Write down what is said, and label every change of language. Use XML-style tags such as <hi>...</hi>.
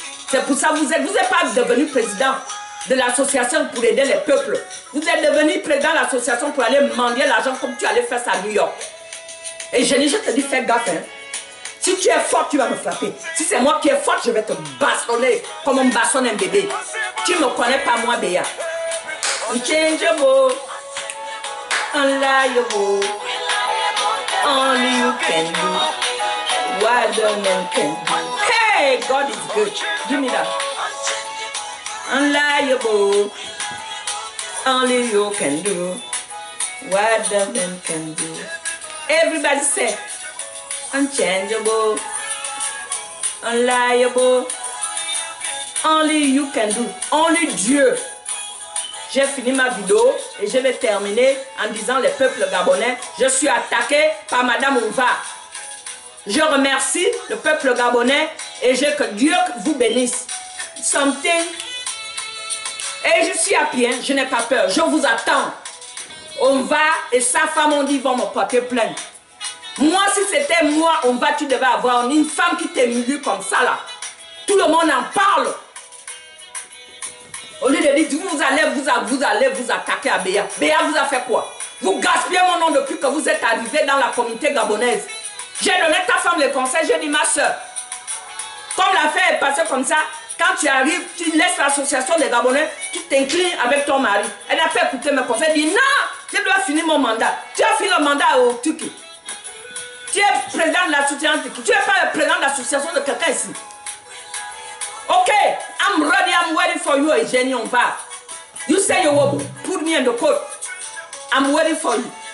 <fr>C'est pour ça que vous n'êtes pas devenu président de l'association pour aider les peuples. Vous êtes devenu président de l'association pour aller mendier l'argent comme tu allais faire ça à New York. Et je te dis, fais gaffe. Hein. Si tu es forte, tu vas me frapper. Si c'est moi qui est forte, je vais te bastonner comme on bastonne un bébé. Tu ne me connais pas, moi, Béa.</fr> <en>Unchangeable, unliable, only you can do what the man can do. Hey, God is good. Give me that. Unliable, only you can do what the man can do. Everybody say, unchangeable, unliable, only you can do, only Dieu.</en> <fr>J'ai fini ma vidéo et je vais terminer en disant les peuples gabonais, je suis attaqué par Madame Ouva. Je remercie le peuple gabonais et que Dieu vous bénisse. Something Et je suis à pied, hein, je n'ai pas peur. Je vous attends. On va, et sa femme, on dit, ils vont me porter plainte. Moi, si c'était moi, on va, tu devais avoir une femme qui t'humilie comme ça, là. Tout le monde en parle. Au lieu de dire, vous allez vous attaquer à Béa. Béa vous a fait quoi? Vous gaspillez mon nom depuis que vous êtes arrivé dans la communauté gabonaise. J'ai donné ta femme le conseil, j'ai dit, ma soeur, comme l'affaire est passée comme ça, quand tu arrives, tu laisses l'association des Gabonais, tu t'inclines avec ton mari. Elle n'a pas écouté mes conseils, elle dit, non, je dois finir mon mandat. Tu as fini le mandat au Tuki. Tu es président de l'association Tuki. Tu n'es pas le président de l'association de quelqu'un ici.</fr> <en>Ok, I'm ready, I'm waiting for you, Eugenie,</en> <fr>on va.</fr> <en>You say you will put me in the court. I'm waiting for you.</en>